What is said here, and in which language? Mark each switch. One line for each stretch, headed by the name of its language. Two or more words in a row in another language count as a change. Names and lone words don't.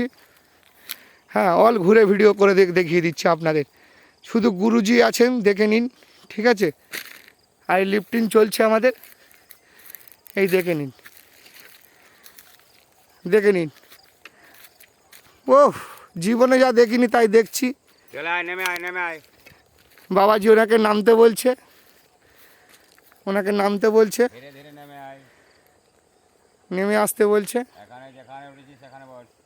Bangla: হ্যাঁ, অল ঘুরে ভিডিও করে দেখিয়ে দিচ্ছি আপনাদের। শুধু গুরুজি আছেন, দেখে নিন। ঠিক আছে, আর লিফটিং চলছে আমাদের, এই দেখে নিন, দেখে নিন। ওহ, জীবনে যা দেখিনি তাই দেখছি। চলে আয় নেমে আয় বাবাজি ওনাকে নামতে বলছে, ওনাকে নামতে বলছে, ধীরে ধীরে নেমে আয় নেমে আসতে বলছে। এখানে যেখানে উঠেছি সেখানে বস